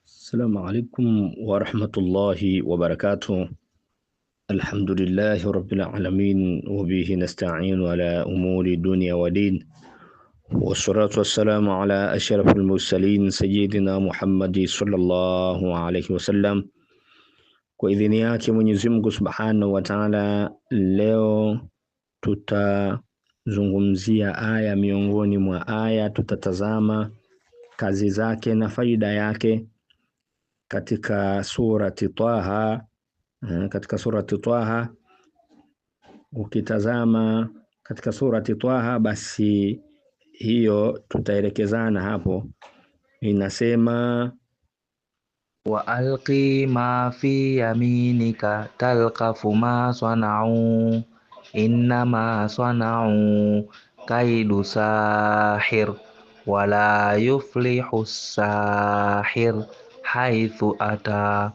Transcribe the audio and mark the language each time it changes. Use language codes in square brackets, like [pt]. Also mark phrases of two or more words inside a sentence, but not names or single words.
[ar] السلام عليكم ورحمة الله وبركاته. الحمد لله رب العالمين وبه نستعين على أمور الدنيا ودين، والصلاة والسلام على أشرف المرسلين سيدنا محمد صلى الله عليه wasallam. [sw] Kwa idhini yake Mwenyezi Mungu [ar] سبحانه وتعالى, [sw] leo tutazungumzia aya miongoni mwa aya, tutatazama kazi zake na faida yake katika surati Taha. Katika surati Taha, ukitazama katika surati Taha, basi hiyo tutaelekezana hapo. Inasema [ar] وألق ما في يمينك تلقف ما صنعوا إنما صنعوا كيد ساحر ولا يفلح الساحر حيث أتى.